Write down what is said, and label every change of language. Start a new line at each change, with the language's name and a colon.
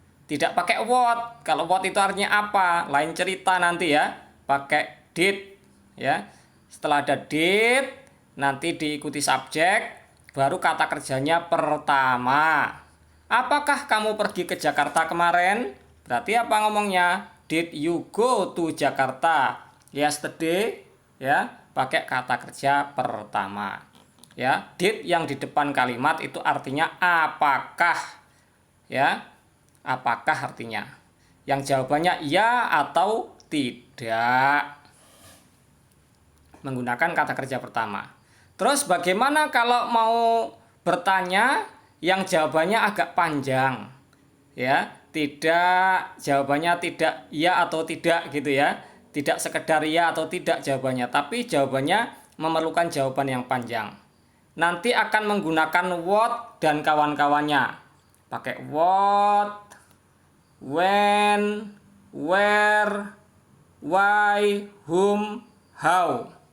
Indonesian: Tidak pakai what. Kalau what itu artinya apa, lain cerita nanti, ya. Pakai did, ya. Setelah ada did nanti diikuti subjek, baru kata kerjanya pertama. Apakah kamu pergi ke Jakarta kemarin? Berarti apa ngomongnya?
English: Did you go to Jakarta yesterday?
Indonesian: Ya, pakai kata kerja pertama. Ya, did yang di depan kalimat itu artinya apakah, ya, apakah artinya. Yang jawabannya ya atau tidak, menggunakan kata kerja pertama. Terus bagaimana kalau mau bertanya yang jawabannya agak panjang, ya, tidak, jawabannya tidak ya atau tidak gitu, ya, tidak sekedar ya atau tidak jawabannya, tapi jawabannya memerlukan jawaban yang panjang. Nanti akan menggunakan what dan kawan-kawannya. Pakai what, when, where, why, whom, how.